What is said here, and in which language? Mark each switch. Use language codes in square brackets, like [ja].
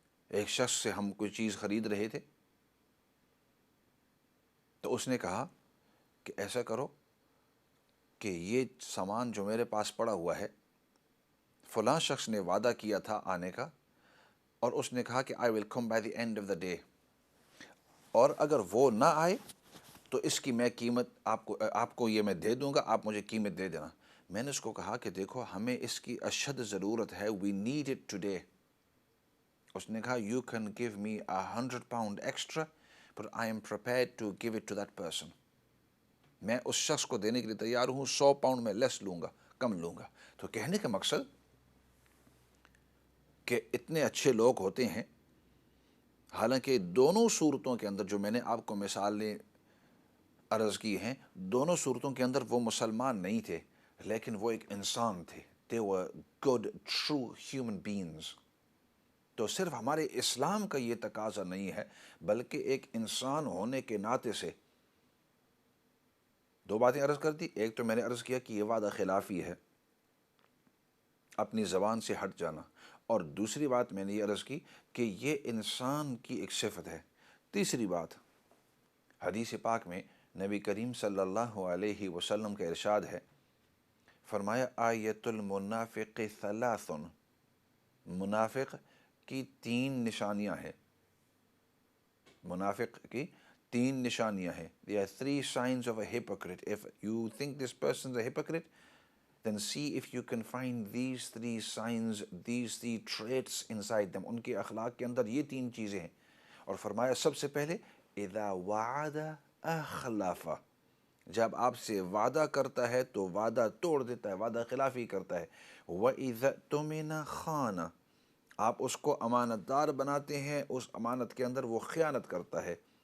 [ur] ایک شخص سے ہم کوئی چیز خرید رہے تھے تو اس نے کہا کہ ایسا کرو کہ یہ سامان جو میرے پاس پڑا ہوا ہے، فلاں شخص نے وعدہ کیا تھا آنے کا، اور اس نے کہا کہ [en] I will come by the end of the day، [ur] اور اگر وہ نہ آئے تو اس کی میں قیمت آپ کو یہ میں دے دوں گا، آپ مجھے قیمت دے دینا. میں نے اس کو کہا کہ دیکھو ہمیں اس کی اشد ضرورت ہے، [en] we need it today. [ur] اس نے کہا [en] you can give me 100 pound extra but I am prepared to give it to that person. [ur] میں اس شخص کو دینے کے لیے تیار ہوں، 100 پاؤنڈ میں لیس لوں گا، کم لوں گا. تو کہنے کا مقصد کہ اتنے اچھے لوگ ہوتے ہیں، حالانکہ دونوں صورتوں کے اندر جو میں نے آپ کو مثالیں عرض کی ہیں، دونوں صورتوں کے اندر وہ مسلمان نہیں تھے، لیکن وہ ایک انسان تھے. [en] They were good, true human beings. [ur] تو صرف ہمارے اسلام کا یہ تقاضا نہیں ہے، بلکہ ایک انسان ہونے کے ناطے سے دو باتیں عرض کر دی. ایک تو میں نے عرض کیا کہ یہ وعدہ خلافی ہے، اپنی زبان سے ہٹ جانا، اور دوسری بات میں نے یہ عرض کی کہ یہ انسان کی ایک صفت ہے. تیسری بات، حدیث پاک میں نبی کریم صلی اللہ علیہ وسلم کا ارشاد ہے، فرمایا [ar] آیت المنافق ثلاث، [ur] منافق کی 3 نشانیاں ہیں. منافق کی 3 نشانیاں ہیں. [en] There are 3 signs of a hypocrite. If you think this person is a hypocrite, then see if you can find these 3 signs, these 3 traits inside them. [ur] ان کے اخلاق کے اندر یہ 3 چیزیں ہیں. اور فرمایا سب سے پہلے [ar] اذا وعد اخلف، [ur] جب آپ سے وعدہ کرتا ہے تو وعدہ توڑ دیتا ہے، وعدہ خلافی کرتا ہے. [ar] وَإِذَا اؤْتُمِنَ خَانَ، [ur] آپ اس کو امانت دار بناتے ہیں، اس امانت کے اندر وہ خیانت کرتا ہے.